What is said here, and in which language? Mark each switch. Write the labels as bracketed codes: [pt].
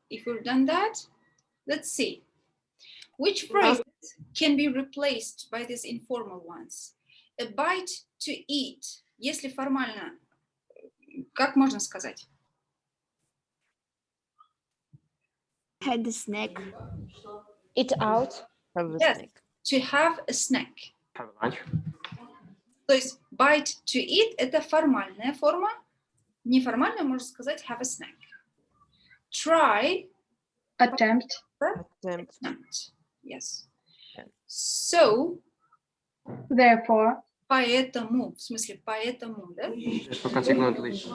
[en] If we've done that, let's see. Which phrases can be replaced by these informal ones? A bite to eat. [ru] Если формально, как можно сказать? [en] Had a snack. Eat out. Yes, to have a snack. Have lunch. [ru] То есть [en] bite to eat [ru] – это формальная форма. Неформальная можно сказать [en] have a snack. Try. Attempt. Attempt. Yes. So. Therefore. [ru] Поэтому. В смысле, поэтому, да? [en] Consequently.